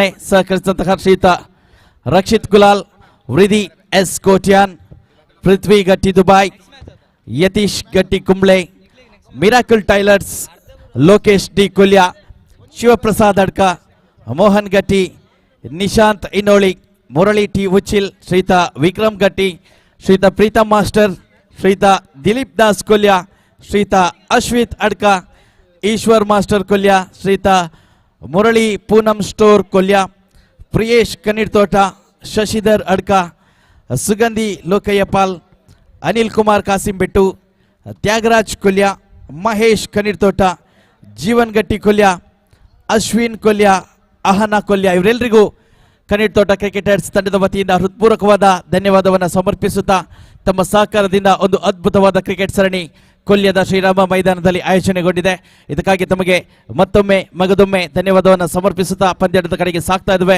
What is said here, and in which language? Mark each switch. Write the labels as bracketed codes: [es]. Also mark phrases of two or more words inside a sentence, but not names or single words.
[kn] ಸಹಕರಿಸಿದಂತಹ ಶ್ರೀಯುತ ರಕ್ಷಿತ್ ಗುಲಾಲ್, ವೃದಿ ಎಸ್ ಕೋಟ್ಯಾನ್, ಪೃಥ್ವಿ ಗಟ್ಟಿ ದುಬಾಯ್, ಯತೀಶ್ ಗಟ್ಟಿ ಕುಂಬ್ಳೆ, ಮಿರಾಕಲ್ ಟೈಲರ್ಸ್, ಲೋಕೇಶ್ ಡಿ ಕೊಲ್ಯ, ಶಿವಪ್ರಸಾದ್ ಅಡ್ಕ, ಮೋಹನ್ ಗಟ್ಟಿ, ನಿಶಾಂತ್ ಇನ್ನೋಳಿ, ಮುರಳಿ ಟಿ ಉಚ್ಚಿಲ್, ಶ್ರೀಯುತ ವಿಕ್ರಮ್ ಗಟ್ಟಿ, ಶ್ರೀಯುತ ಪ್ರೀತಮ್ ಮಾಸ್ಟರ್, ಶ್ರೀಯುತ ದಿಲೀಪ್ ದಾಸ್ ಕೊಲ್ಯ, ಶ್ರೀಯುತ ಅಶ್ವಿತ್ ಅಡ್ಕ, ಈಶ್ವರ್ ಮಾಸ್ಟರ್ ಕೊಲ್ಯ, ಶ್ರೀಯುತ ಮುರಳಿ ಪೂನಂ ಸ್ಟೋರ್ ಕೊಲ್ಯ, ಪ್ರಿಯೇಶ್ ಕಣ್ಣೀರ್ ತೋಟ, ಶಶಿಧರ್ ಅಡ್ಕ, ಸುಗಂಧಿ ಲೋಕಯ್ಯಪಾಲ್, ಅನಿಲ್ ಕುಮಾರ್ ಕಾಸಿಂಬೆಟ್ಟು, ತ್ಯಾಗರಾಜ್ ಕೊಲ್ಯ, ಮಹೇಶ್ ಕಣ್ಣೀರ್ ತೋಟ, ಜೀವನ್ ಗಟ್ಟಿ ಕೊಲ್ಯ, ಅಶ್ವಿನ್ ಕೊಲ್ಯ, ಅಹನಾ ಕೊಲ್ಯ ಇವರೆಲ್ಲರಿಗೂ ಕಣ್ಣೀರ್ ತೋಟ ಕ್ರಿಕೆಟರ್ಸ್ ತಂಡದ ವತಿಯಿಂದ ಹೃತ್ಪೂರ್ವಕವಾದ ಧನ್ಯವಾದವನ್ನು ಸಮರ್ಪಿಸುತ್ತಾ ತಮ್ಮ ಸಹಕಾರದಿಂದ ಒಂದು ಅದ್ಭುತವಾದ ಕ್ರಿಕೆಟ್ ಸರಣಿ ಕೊಲ್ಯದ ಶ್ರೀರಾಮ ಮೈದಾನದಲ್ಲಿ ಆಯೋಜನೆಗೊಂಡಿದೆ. ಇದಕ್ಕಾಗಿ ತಮಗೆ ಮತ್ತೊಮ್ಮೆ ಮಗದೊಮ್ಮೆ ಧನ್ಯವಾದವನ್ನು ಸಮರ್ಪಿಸುತ್ತಾ ಪಂದ್ಯದ ಕಡೆಗೆ ಸಾಕ್ತಾ ಇದ್ದೇವೆ.